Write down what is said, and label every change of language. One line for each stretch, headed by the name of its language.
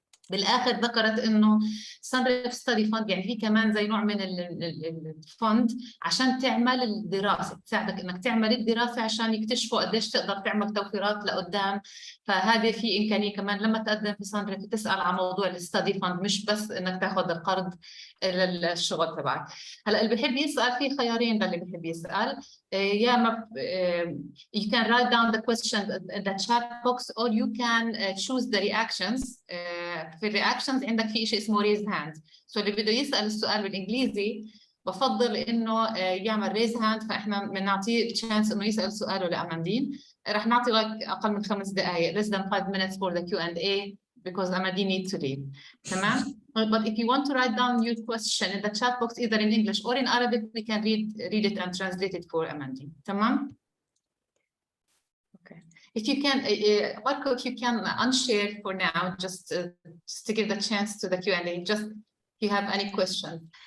Arabic: بالاخر ذكرت انه SUNREF ستادي فند يعني هي كمان زي نوع من الفند عشان تعمل الدراسه، تساعدك انك تعمل الدراسه عشان يكتشفوا قديش تقدر تعمل توفيرات لقدام. فهذه في امكانيه كمان لما تقدم في SUNREF تسال عن موضوع الستادي فند، مش بس انك تاخذ القرض للشغل تبعك. هلا اللي بحب يسال في خيارين للي بحب يسال، يا اما
English: you can write down the question in the chat box or you can choose the reactions.
Arabic: في الرياكشنز عندك في شيء اسمه raise hand. سو اللي بده يسال السؤال بالانجليزي بفضل انه يعمل raise hand، فاحنا بنعطيه الشانس انه يسال سؤاله لأماندين. رح نعطي لك اقل من 5 دقائق،
English: less than 5 minutes for the Q&A because Amandine needs to leave. تمام؟ But if you want to write down your question in the chat box either in English or in Arabic, we can read it and translate it for Amandine. تمام؟ Okay. If you can, Marco, if you can unshare for now, just to give the chance to the Q&A, just if you have any questions.